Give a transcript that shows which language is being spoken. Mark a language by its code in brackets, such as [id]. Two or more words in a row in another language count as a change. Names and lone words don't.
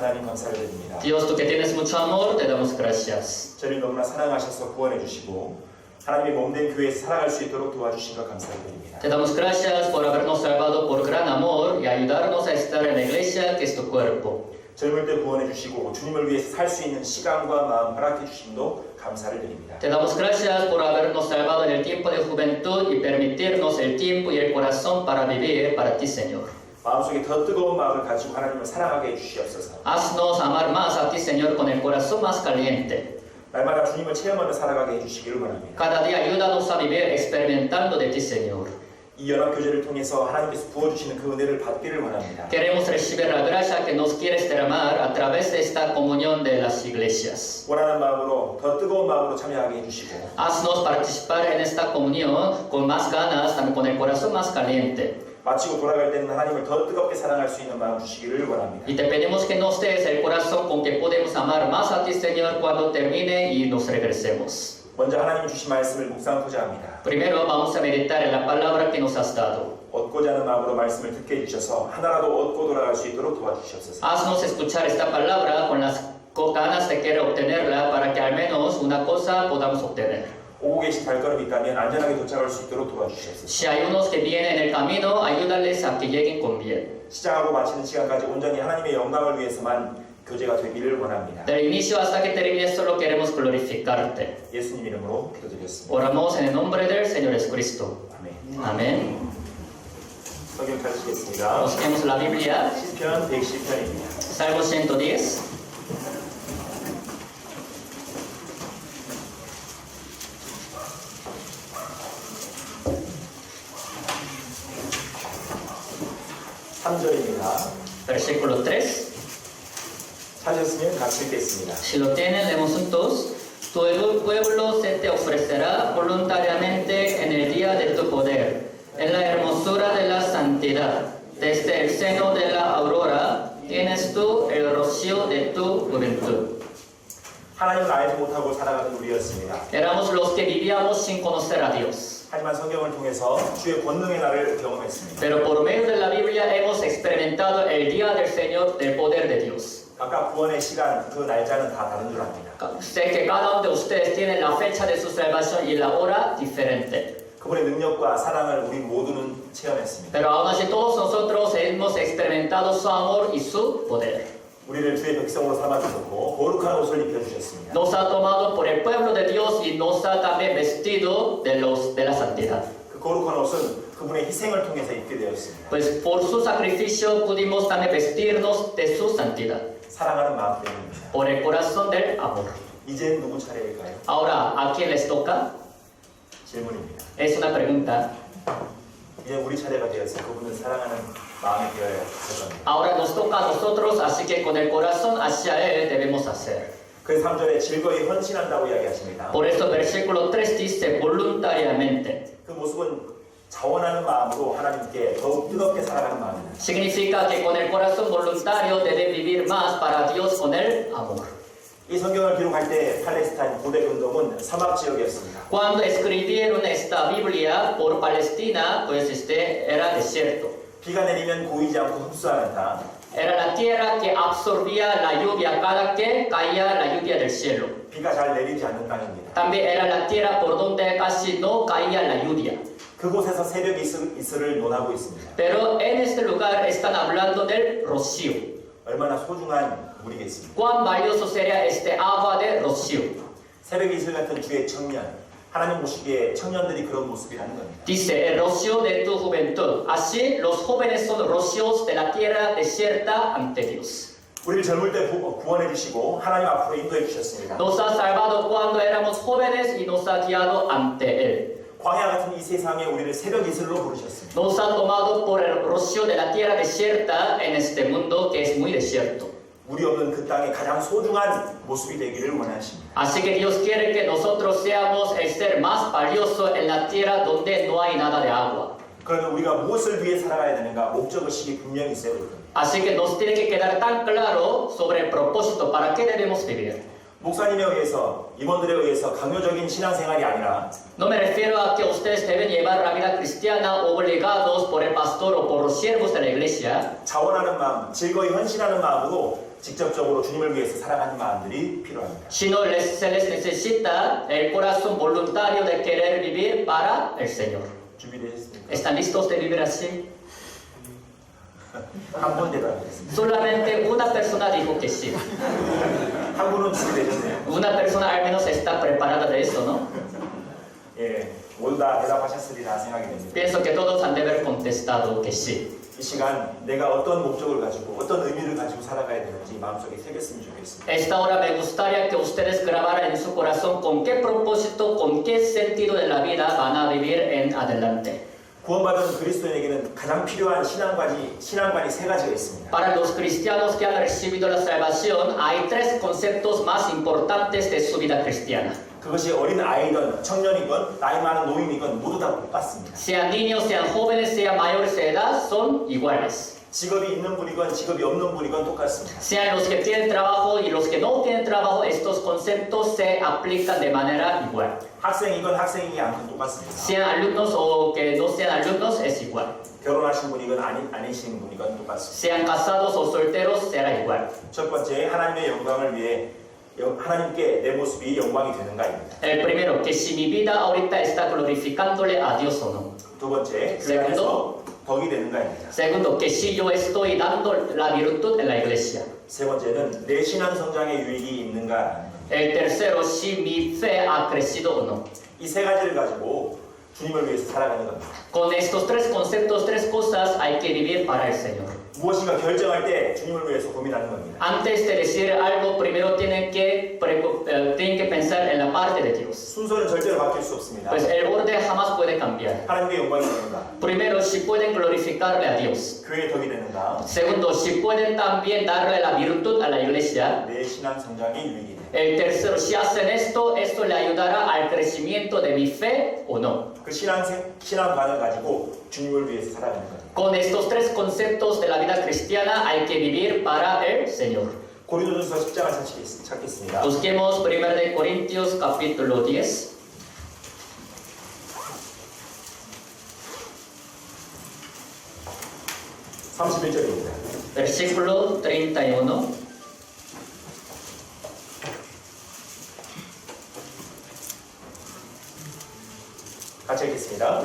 [ko] 감사를 드립니다. [es] Dios, tú que tienes mucho amor, te damos gracias. [ko] 저를 너무나 사랑하셔서 구원해 주시고 하나님의 몸된 교회에서 살아갈 수 있도록 도와주신 것 감사를 드립니다. [es] Te damos gracias por habernos salvado por gran amor y ayudarnos a estar en la iglesia que es tu cuerpo. [ko] 젊을 때 구원해 주시고 주님을 위해서 살 수 있는 시간과 마음 허락해 주심도 감사를 드립니다. [es] Te damos gracias por habernos salvado en el tiempo de juventud y permitirnos el tiempo y el corazón para vivir para ti, Señor. [ko] 마음속에 더 뜨거운 마음을 가지고 하나님을 사랑하게 해주시옵소서. [es] Haznos amar más a ti, Señor, con el corazón más caliente. [ko] 날마다 주님을 체험하며 살아가게 해주시기를 원합니다. [es] Cada día ayúdanos a vivir experimentando de ti, Señor. [ko] 이 연합교제를 통해서 하나님께서 부어주시는 그 은혜를 받기를 원합니다. [es] Queremos recibir la gracia que nos quieres derramar a través de esta comunión de las iglesias. [ko] 원하는 마음으로 더 뜨거운 마음으로 참여하게 해주시고 [es] Haznos participar en esta comunión con más ganas, también con el corazón más caliente. [ko] 마치고 돌아갈 때는 하나님을 더 뜨겁게 사랑할 수 있는 마음 주시기를 원합니다. [es] Y te pedimos que nos des el corazón con que podemos amar más a ti, Señor, cuando termine y nos regresemos. [ko] 먼저 하나님이 주신 말씀을 묵상하고자 합니다. [es] Primero vamos a meditar en la palabra que nos has dado. [ko] 얻고자 하는 마음으로 말씀을 듣게 해주셔서 하나라도 얻고 돌아갈 수 있도록 도와주시옵소서. [es] Haznos escuchar esta palabra con las ganas de querer obtenerla para que al menos una cosa podamos obtener. [ko] 오고 계신 발걸음이 있다면 안전하게 도착할 수 있도록 도와주시옵소서. [es] Si hay unos que vienen en el camino, ayúdales a que lleguen con bien. [ko] 시작하고 마치는 시간까지 온전히 하나님의 영광을 위해서만 교제가 되기를 원합니다. [es] Del inicio hasta que termine solo queremos glorificarte. [ko] 예수님 이름으로 기도드렸습니다. [es] Oramos en el nombre del Señor Jesucristo. [ko] 아멘. [es] Amén. [ko] 성경 펼치겠습니다. [es] Busquemos la Biblia. [ko] 시편 110편입니다. [es] Salmo 110. Versículo 3. [ko] 찾으셨으면 같이 읽겠습니다. [es] Si lo tienen, leemos juntos. Tu pueblo se te ofrecerá voluntariamente en el día de tu poder, en la hermosura de la santidad. Desde el seno de la aurora tienes tú el rocío de tu juventud. [ko] 하나님을 알지 못하고 살아가던 우리였습니다. [es] Éramos los que vivíamos sin conocer a Dios. [ko] 하지만 성경을 통해서 주의 권능의 날을 경험했습니다. [es] Pero por medio de la Biblia hemos experimentado el día del Señor, del poder de Dios. [ko] 각각 구원의 시간, 그 날짜는 다 다른 줄 압니다. [es] Sé que cada uno de ustedes tiene la fecha de su salvación y la hora diferente. [ko] 그분의 능력과 사랑을 우리 모두는 체험했습니다. [es] Pero aún así todos nosotros hemos experimentado su amor y su poder. [ko] 우리를 주의 백성으로 삼아주셨고 거룩한 옷을 입혀주셨습니다. [es] Nos ha tomado por el pueblo de Dios y nos ha también vestido de la santidad. [ko] 그 거룩한 옷은 그분의 희생을 통해서 입게 되었습니다. [es] Pues por su sacrificio pudimos también vestirnos de su santidad. [ko] 사랑하는 마음 때문입니다. [es] Por el corazón del amor. [ko] 이제 누구 차례일까요? [es] Ahora, ¿a quién les toca? [ko] 질문입니다. [es] Es una pregunta. [ko] 이제 우리 차례가 되어서 그분을 사랑하는 마음이 되어야 할 겁니다. [es] Ahora nos toca a nosotros, así que con el corazón hacia Él debemos hacer. [ko] 그래서 3절에 즐거이 헌신한다고 이야기하십니다. [es] Por eso versículo 3 dice voluntariamente. [ko] 그 모습은 자원하는 마음으로 하나님께 더욱 뜨겁게 살아가는 마음입니다. [es] Significa que con el corazón voluntario deben vivir más para Dios con el amor. [ko] 이 성경을 기록할 때 팔레스타인 고대 운동은 사막 지역이었습니다. [es] Cuando escribieron esta Biblia por Palestina, pues era desierto. [ko] 비가 내리면 고이지 않고 흡수하는 땅. [es] Era la tierra que absorbía la lluvia cada que caía la lluvia del cielo. [ko] 비가 잘 내리지 않는 땅입니다. [es] También era la tierra por donde casi no caía la lluvia. [ko] 그곳에서 새벽 이슬을 논하고 있습니다. [es] Pero en este lugar están hablando del rocío. [ko] 얼마나 소중한 물이겠습니까? [es] ¿Cuán valioso sería este agua de rocío? [ko] 새벽 이슬 같은 주의 청년, 하나님 보시기에 청년들이 그런 모습이라는 겁니다. [es] Dice, el rocío de tu juventud. Así los jóvenes son rocíos de la tierra desierta ante Dios. [ko] 우리를 젊을 때 구원해 주시고 하나님 앞으로 인도해 주셨습니다. [es] Nos ha salvado cuando éramos jóvenes y nos ha guiado ante Él. [ko] 광야 같은 이 세상에 우리를 새벽 이슬로 부르셨습니다. [es] Nos ha tomado por el rocío de la tierra desierta en este mundo que es muy desierto. [ko] 우리 없는 그 땅의 가장 소중한 모습이 되기를 원하십니다. [es] Así que Dios quiere que nosotros seamos el ser más valioso en la tierra donde no hay nada de agua. [ko] 그러면 우리가 무엇을 위해 살아가야 되는가 목적의식이 분명히 있어야 될 겁니다. [es] Así que nos tiene que quedar tan claro sobre el propósito para qué debemos vivir. [ko] 목사님에 의해서, 임원들에 의해서 강요적인 신앙생활이 아니라 [es] No me refiero a que ustedes deben llevar la vida cristiana obligados por el pastor o por los siervos de la iglesia, [ko] 자원하는 마음, 즐거이 헌신하는 마음으로 직접적으로 주님을 위해서 살아가는 마음들이 필요합니다. [es] sino se les necesita el corazón voluntario de querer vivir para el Señor. [ko] 준비되셨습니까? [es] ¿Están listos de vivir así? [ko] 한 분 대답하겠습니다. [es] Solamente una persona dijo que sí. [ko] 한 분은 준비되셨네요. [es] Una persona al menos está preparada de eso, ¿no? [ko] 예, 모두 다 대답하셨으리라 생각이 됩니다. [es] Pienso que todos han de haber contestado que sí. [ko] 이 시간 내가 어떤 목적을 가지고 어떤 의미를 가지고 살아가야 되는지 마음속에 새겼으면 좋겠습니다. [es] Esta hora me gustaría que ustedes grabaran en su corazón con qué propósito, con qué sentido de la vida van a vivir en adelante. [ko] 구원받은 그리스도인에게는 가장 필요한 신앙관이 세 가지가 있습니다. [es] Para los cristianos que han recibido la salvación, hay tres conceptos más importantes de su vida cristiana. [ko] 그것이 어린 아이든 청년이건 나이 많은 노인이건 모두 다 똑같습니다. [es] Sean niños, sean jóvenes, sean mayores de edad, son iguales. [ko] 직업이 있는 분이건 직업이 없는 분이건 똑같습니다. [es] Sean los que tienen trabajo y los que no tienen trabajo, estos conceptos se aplican de manera igual. [ko] 학생이건 학생이지 않건 똑같습니다. [es] Sean alumnos o que no sean alumnos, es igual. [ko] 결혼하신 분이건 아니신 분이건 똑같습니다. [es] Sean casados o solteros, será igual. [ko] 첫 번째, 하나님의 영광을 위해 하나님께 내 모습이 영광이 되는가입니다. [es] El primero, que si mi vida ahorita está glorificándole a Dios o no. [ko] 두 번째, 그 안에서 덕이 되는가입니다. [es] Segundo, que si yo estoy dando la virtud en la iglesia. [ko] 세 번째는 내 신앙 성장에 유익이 있는가. [es] El tercero, si mi fe ha crecido o no. [ko] 이 세 가지를 가지고 주님을 위해서 살아가는 겁니다. [es] Con estos tres conceptos, tres cosas, hay que vivir para el Señor. [ko] 무엇인가 결정할 때 주님을 위해서 고민하는 겁니다. [es] Antes de decir algo, primero tienen que pensar en la parte de Dios. [ko] 순서는 절대로 바뀔 수 없습니다. [es] Pues el orden jamás puede cambiar. [ko] 하나님의 영광이 되는가. [es] Primero, si pueden glorificarle a Dios. [ko] 교회의 덕이 되는가. [es] Segundo, si pueden también darle la virtud a la iglesia. [ko] 내 신앙 성장에 유익이 되는가. [es] El tercero, si hacen esto, esto le ayudará al crecimiento de mi fe o no. [ko] 그 신앙관을 가지고 주님을 위해서 살아가는 겁니다. [es] Con estos tres conceptos de la vida cristiana hay que vivir para el Señor. [ko] 고린도전서 10장을 찾겠습니다. [es] Busquemos 1 Corintios capítulo 10. Versículo 31. [ko] 같이 읽겠습니다.